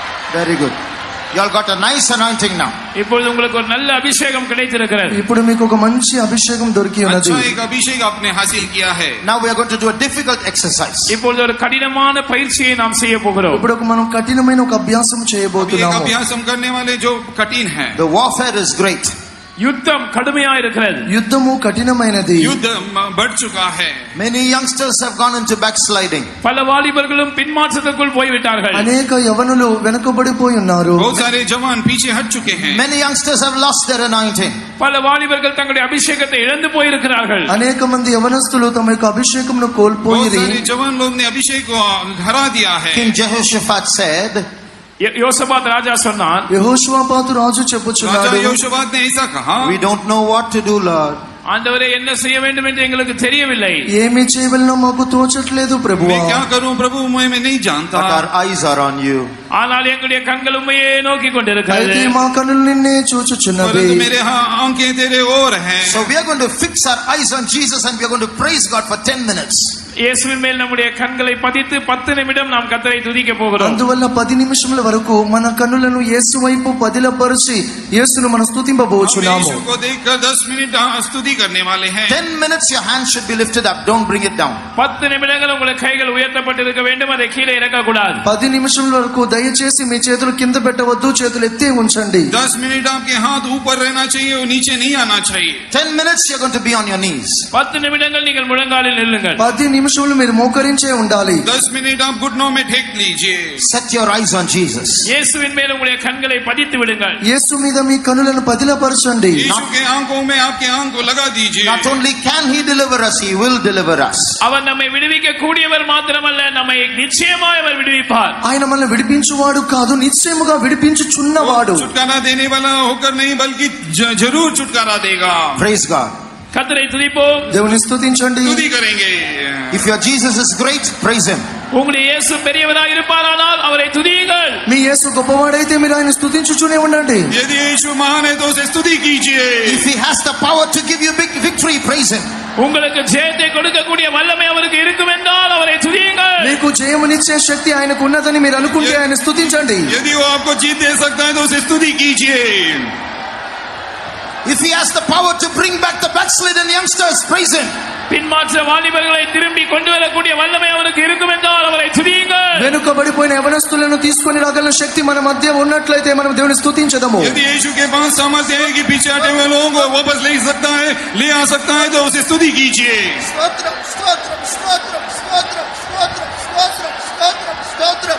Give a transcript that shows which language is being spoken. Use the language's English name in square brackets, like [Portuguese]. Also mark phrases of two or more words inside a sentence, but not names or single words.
[English] Very good. You all got a nice anointing now. [Tamil] இப்பொழுது உங்களுக்கு ஒரு நல்ல அபிஷேகம் கிடைத்திருக்கிறது. [Telugu] ఇప్పుడు మీకు ఒక మంచి అభిషేకం దొరికి ఉన్నది. [Hindi] अच्छा एक अभिषेक आपने हासिल किया है. [English] Now we are going to do a difficult exercise. [Tamil] இப்பொழுது ஒரு கடினமான பயிற்சியை நாம் செய்ய போகிறோம். [Telugu] ఇప్పుడు మనం కఠినమైన ఒక అభ్యాసం చేయబోతున్నాము. [Hindi] एक अभ्यास हम करने वाले जो कठिन है. [English] The warfare is great. [Tamil] யுத்தம் கடுமையா இருக்கிறது. [Telugu] యుద్ధము కఠినమైనది. [Hindi] युद्ध बढ़ चुका है. [English] Many youngsters have gone into backsliding. [Tamil] பல வாலிபர்களும் பின்மாற்றத்துக்குள் போய்விட்டார்கள். [Telugu] అనేక యవనులు వెనుకబడిపోయి ఉన్నారు. [Hindi] बहुत सारे जवान पीछे हट चुके हैं. [English] Many youngsters have lost their anointing. [Tamil] பல வாலிபர்கள் தங்களுடைய அபிஷேகத்தை இழந்து போயிருக்கிறார்கள். [Telugu] అనేక మంది యవనస్తులు తమ యొక్క అభిషేకమును కోల్పోయిరి. [Hindi] बहुत सारे जवान लोग ने अभिषेक को हरा दिया है. [English] King Jehoshaphat said, [Tamil] யோசபாத் ராஜா சொன்னான், [Telugu] యెహోషువాపాతు రాజు చెప్పుచున్నాడు, [Hindi] राजा यहोशापात ने ऐसा कहा, [English] we don't know what to do, Lord. [Tamil] ஆண்டவரே என்ன செய்ய வேண்டும் என்று எங்களுக்கு தெரியவில்லை. [Telugu] ఏమి చేయవలనో మాకు తోచట్లేదు ప్రభువా. [Hindi] मैं क्या करूं प्रभु, मैं नहीं जानता. [English] But our eyes are on you. [Tamil] ஆனால் எங்களுடைய கண்கள் உம்மையே நோக்கி கொண்டிருக்கிறது. [Telugu] అయితే మా కన్నులు నిన్నే చూచుచున్నవి. [Hindi] परंतु मेरे आंखें तेरे ओर हैं. [English] So we are going to fix our eyes on Jesus and we are going to praise God for 10 minutes. [Tamil] இயேசுவின் மேல் நம்முடைய கண்களை பதித்து 10 நிமிடம் நாம் கர்த்தரை துதிக்க போகிறோம். [Telugu] అందువల్ల 10 నిమిషముల వరకు మన కన్నులను యేసు వైపు పదిలపరిచి యేసును మనం స్తుతింపబోచున్నాము. [Hindi] यीशु को देखकर 10 मिनट स्तुति करने वाले हैं. [English] 10 minutes your hands should be lifted up, don't bring it down. [Tamil] 10 நிமிடங்கள் உங்களுடைய கைகள் உயர்த்தப்பட்டிருக்க வேண்டும், அதை கீழே இறக்க கூடாது. [Telugu] 10 నిమిషముల వరకు దయచేసి మీ చేతులు కింద పెట్టవద్దు, చేతులు ఎత్తే ఉంచండి. [Hindi] 10 मिनट आपके हाथ ऊपर रहना चाहिए और नीचे नहीं आना चाहिए. [English] 10 minutes you're going to be on your knees. [Tamil] 10 நிமிடங்கள் நீங்கள் முழங்காலில் நில்லுங்கள். [Telugu] 10 నిమిషములు మీరు మోకరించే ఉండాలి. [Hindi] 10 मिनट आप घुटनों में टेक लीजिए. [English] Set your eyes on Jesus. [Tamil] இயேசுவின் மேல் உங்களுடைய கண்களை பதித்து விடுங்கள். [Telugu] యేసు మీద మీ కన్నులను పదిలపరచండి. [Hindi] यीशु के आंखों में आपके आंख को लगा दीजिए. [English] Not only can he deliver us, he will deliver us. [Tamil] அவர் நம்மை விடுவிக்க கூடியவர் மாத்திரமல்ல, நம்மை நிச்சயமாய் அவர் விடுவிப்பார். [Telugu] ఆయన మనల్ని విడిపించువాడు కాదు, నిశ్చయముగా విడిపించుచున్నవాడు. [Hindi] छुटकारा देने वाला होकर नहीं बल्कि जरूर छुटकारा देगा. [English] Praise God. [Tamil] கர்த்தரை துதிப்போம், [Telugu] దేవుని స్తుతించండి. [Hindi] स्तुति करेंगे. [English] If your Jesus is great, praise him. [Tamil] உங்களுடைய இயேசு பெரியவராய் இருப்பாரானால் அவரை துதியுங்கள். [Telugu] మీ యేసు గొప్పవాడైతే మీరు ఆయన స్తుతించుచునే ఉండండి. [Hindi] यदि यीशु महान है तो उसे स्तुति कीजिए. [English] If he has the power to give you big victory, praise him. [Tamil] உங்களுக்கு ஜெயத்தை கொடுக்கக்கூடிய வல்லமை அவருக்கு இருக்கும் என்றால் அவரை துதியுங்கள். [Telugu] మీకు జయమునిచ్చే శక్తి ఆయనకు ఉన్నదని మీరు అనుకుంటే ఆయన స్తుతించండి. [Hindi] यदि वो आपको जीत दे सकता है तो उसे स्तुति कीजिए. [English] If he has the power to bring back the backslidden youngsters, praise him. [Tamil] பின்மாற்ற வாலிபர்களை திரும்பி கொண்டு வரக்கூடிய வல்லமை அவருக்கு இருக்கும் என்றால் அவரை துதியுங்கள். [Telugu] వెనుకబడిపోయిన యవనస్తులను తీసుకొని రాగల శక్తి మన మధ్య ఉన్నట్లయితే మనం దేవుని స్తుతించదము. [Hindi] यदि यीशु के पास सामर्थ्य है कि पीछे हटे हुए लोगों को वापस ले सकता है, ले आ सकता है, तो उसे स्तुति कीजिए. [Telugu] స్తోత్రం, స్తోత్రం, స్తోత్రం, స్తోత్రం, స్తోత్రం, స్తోత్రం, స్తోత్రం, స్తోత్రం.